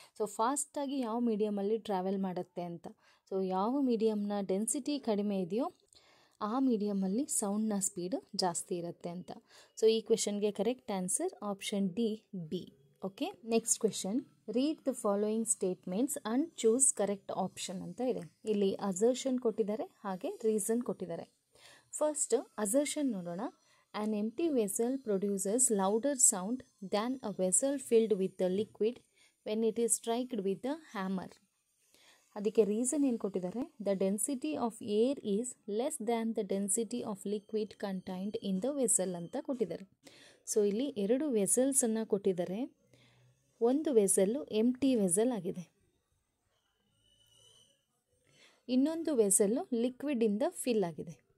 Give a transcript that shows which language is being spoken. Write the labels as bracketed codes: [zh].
[kn] So ಫಾಸ್ಟಾಗಿ ಯಾವ ಮೀಡಿಯಮಲ್ಲಿ travel ಮಾಡುತ್ತೆ ಅಂತ. ಸೊ ಯಾವ ಮೀಡಿಯಮ್ನ ಡೆನ್ಸಿಟಿ ಕಡಿಮೆ ಇದೆಯೋ ಆ ಮೀಡಿಯಮಲ್ಲಿ ಸೌಂಡ್ನ ಸ್ಪೀಡ್ ಜಾಸ್ತಿ ಇರುತ್ತೆ ಅಂತ. [en] So ಈ ಕ್ವೆಶನ್ಗೆ correct answer option D, B. Okay, next question: read the following statements and choose correct option [kn] ಅಂತ ಇದೆ. ಇಲ್ಲಿ ಅಸರ್ಷನ್ ಕೊಟ್ಟಿದ್ದಾರೆ, ಹಾಗೆ ರೀಸನ್ ಕೊಟ್ಟಿದ್ದಾರೆ. ಫಸ್ಟ್ ಅಸರ್ಷನ್ ನೋಡೋಣ. [en] An empty vessel produces louder sound than a vessel filled with the liquid when it is struck with a hammer. [kn] ಅದಕ್ಕೆ reason ಏನು ಕೊಟ್ಟಿದ್ದಾರೆ? [en] the density of air is less than the density of liquid contained in the vessel [kn] ಅಂತ ಕೊಟ್ಟಿದ್ದಾರೆ. So ಇಲ್ಲಿ ಎರಡು ವೆಸಲ್ಸನ್ನು ಕೊಟ್ಟಿದ್ದಾರೆ. ಒಂದು ವೆಸಲ್ಲು empty vessel ಆಗಿದೆ, ಇನ್ನೊಂದು ವೆಸಲ್ಲು ಲಿಕ್ವಿಡಿಂದ ಫಿಲ್ ಆಗಿದೆ.